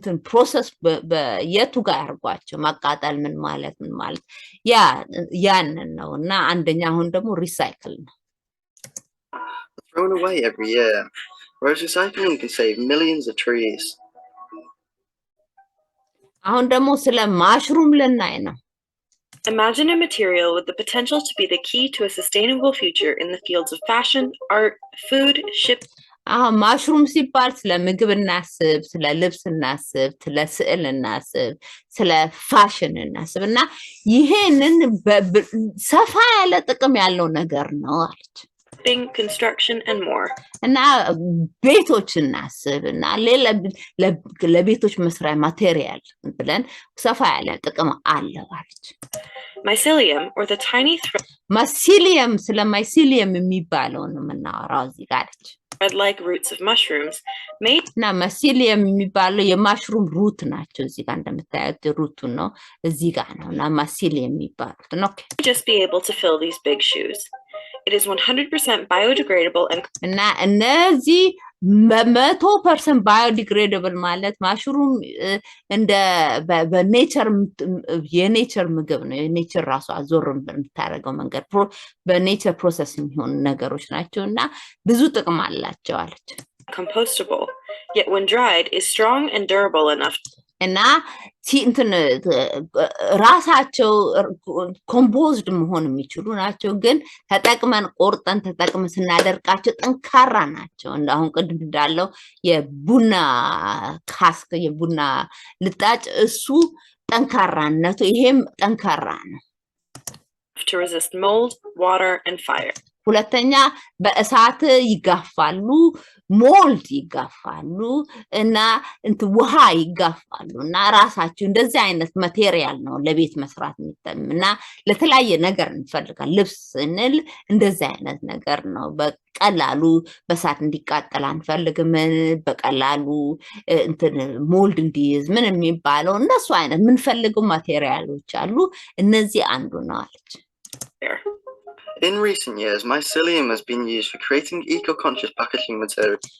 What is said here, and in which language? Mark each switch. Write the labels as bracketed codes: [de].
[am] ፕሮሰስ የቱ ጋር ያርጓቸው ማቃጠል ምን ማለት ያንን ነው እና አንደኛ አሁን ደግሞ ሪሳይክል ነው [en] Thrown away every year, whereas recycling can save millions of trees. [am] አሁን ደግሞ ስለ ማሽሩም ልናይ ነው [en] Imagine a material with the potential to be the key to a sustainable future in the fields of fashion, art, food, [am] ማሽሩም ሲባል ስለ ምግብ እናስብ ስለ ልብስ እናስብ ስለ ስዕል እናስብ ስለ ፋሽን እናስብ እና ይሄንን ሰፋ ያለ ጥቅም ያለው ነገር ነው አለች [en] construction, and more. [am] እና ቤቶች እናስብ እና ሌላ ለቤቶች መስሪያ ማቴሪያል ብለን ሰፋ ያለ ጥቅም አለው አለች። [en] Mycelium, or the tiny [am] mycelium ስለ mycelium የሚባለው ነው የምናወራው እዚህ ጋር አለች። [en] thread-like roots of mushrooms made [am] እና mycelium የሚባለው የማሽሩም ሩት ናቸው። እዚህ ጋር እንደምታዩት ሩቱ ነው እዚህ ጋር ነው እና mycelium የሚባሉት ነው። [en] just be able to fill these big shoes. It is 100% biodegradable and [am] እና እነዚህ 100% biodegradable ማለት ማሽሩም እንደ በኔቸር የኔቸር ምግብ ነው። የኔቸር ራሱ አዞርም በምታረገው መንገድ በኔቸር ፕሮሰስ የሚሆኑ ነገሮች ናቸው እና ብዙ ጥቅም አላቸው አለች። [en] compostable, yet when dried is strong and durable enough. [am] እና እንትን ራሳቸው ኮምፖዝድ መሆን የሚችሉ ናቸው፣ ግን ተጠቅመን ቆርጠን ተጠቅመን ስናደርቃቸው ጠንካራ ናቸው። አሁን ቅድም እንዳለው የቡና ካስክ የቡና ልጣጭ እሱ ጠንካራነቱ ይሄም ጠንካራ ነው። [en] To resist mold, water, and fire. [am] ሁለተኛ በእሳት ይጋፋሉ፣ ሞልድ ይጋፋሉ እና ውሃ ይጋፋሉ እና ራሳቸው እንደዚህ አይነት ማቴሪያል ነው ለቤት መስራት የሚጠቅምና ለተለያየ ነገር እንፈልጋል። ልብስ እንል እንደዚህ አይነት ነገር ነው። በቀላሉ በእሳት እንዲቃጠል አንፈልግም። በቀላሉ ሞልድ እንዲይዝ ምን የሚባለው እነሱ አይነት የምንፈልገው ማቴሪያሎች አሉ። እነዚህ አንዱ ነው አለች። [en] In recent years, mycelium has been used for creating eco-conscious packaging materials.